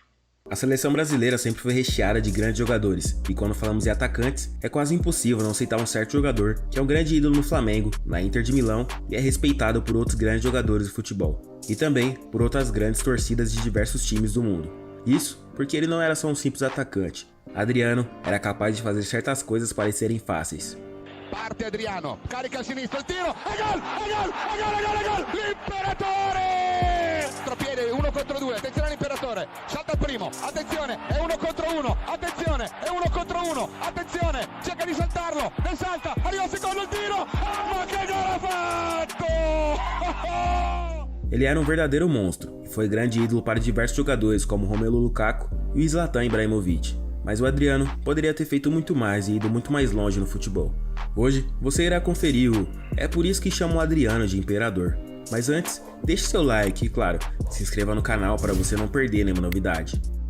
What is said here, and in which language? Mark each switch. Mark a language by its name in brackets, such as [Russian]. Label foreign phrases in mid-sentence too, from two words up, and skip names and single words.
[Portuguese] A seleção brasileira sempre foi recheada de grandes jogadores, e quando falamos em atacantes, é quase impossível não citar um certo jogador que é um grande ídolo no Flamengo, na Inter de Milão e é respeitado por outros grandes jogadores de futebol, e também por outras grandes torcidas de diversos times do mundo. Isso porque ele não era só um simples atacante. Adriano era capaz de fazer certas coisas parecerem fáceis. [Italian] Parte Adriano, carica a sinistra, il tiro, e gol, e gol, e gol, e gol, e gol, l'imperatore! Contropiede, 1 contro 2, attenzione all'imperatore, salta il primo, attenzione, è 1 contro 1, attenzione, è 1 contro 1, attenzione, cerca di saltarlo, ne salta, arriva il secondo, il tiro, ma che gol ha fatto! [Portuguese] Ele era um verdadeiro monstro e foi grande ídolo para diversos jogadores como Romelu Lukaku e o Zlatan Ibrahimovic. Mas o Adriano poderia ter feito muito mais e ido muito mais longe no futebol. Hoje você irá conferir o É por isso que chamam o Adriano de Imperador. Mas antes, deixe seu like e, claro, se inscreva no canal para você não perder nenhuma novidade.